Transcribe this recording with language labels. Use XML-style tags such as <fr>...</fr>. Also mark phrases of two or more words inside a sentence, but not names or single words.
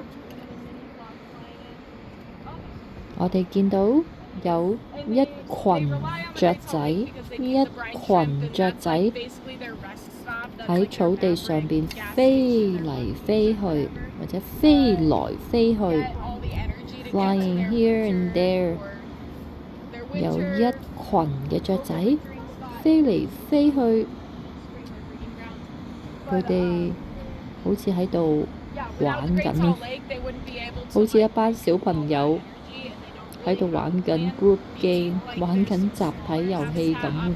<yue>我哋見到有一群雀仔，一群雀仔喺草地上邊飛嚟飛去，或者飛來飛去 ，</yue> <en>flying here and there。</en> <yue>有一群嘅雀仔飛嚟飛去，佢哋好似喺度玩緊，好似一班小朋友喺度玩緊</yue> <en>group game，</en> <yue>玩緊集體遊戲咁。</yue>